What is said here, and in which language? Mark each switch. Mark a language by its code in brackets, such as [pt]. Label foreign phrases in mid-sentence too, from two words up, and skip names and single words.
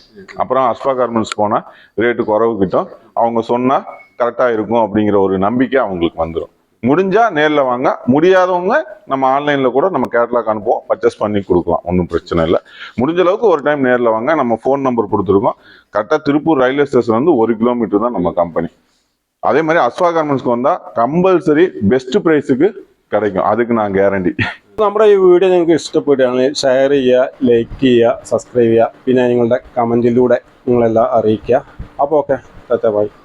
[ta] அப்புறம் அஸ்பா கார்மெண்ட்ஸ் போனா ரேட்டு குறவு கிட்டும், அவங்க சொன்னா கரெக்டா இருக்கும் அப்படிங்கிற ஒரு நம்பிக்கை அவங்களுக்கு வந்துடும். முடிஞ்சா நேர்ல வாங்க, முடியாதவங்க நம்ம ஆன்லைன்ல கூட நம்ம கேட்லாக் அனுப்புவோம், பர்ச்சேஸ் பண்ணி கொடுக்கலாம், ஒன்றும் பிரச்சனை இல்லை. முடிஞ்ச அளவுக்கு ஒரு டைம் நேர்ல வாங்க. நம்ம ஃபோன் நம்பர் கொடுத்துருக்கோம். கரெக்டா திருப்பூர் ரயில்வே ஸ்டேஷன் வந்து 1 கிலோமீட்டர் தான் நம்ம கம்பெனി. அதே மாதிரி [ml] അസ്വാ ഗാർമെന്റ്സ്ക്ക് വന്നാൽ കമ്പൽസറി ബെസ്റ്റ് പ്രൈസിക്ക് [ta] கிடைக்கும், அதுக்கு நான் கேரண்டி. [ml] നമ്മുടെ ഈ വീഡിയോ നിങ്ങൾക്ക് ഇഷ്ടപ്പെടുകയാണെങ്കിൽ ഷെയർ ചെയ്യുക, ലൈക്ക് ചെയ്യുക, സബ്സ്ക്രൈബ് ചെയ്യുക, പിന്നെ നിങ്ങളുടെ കമൻറ്റിലൂടെ നിങ്ങളെല്ലാം അറിയിക്കുക. അപ്പോൾ ഓക്കെ, ബൈ.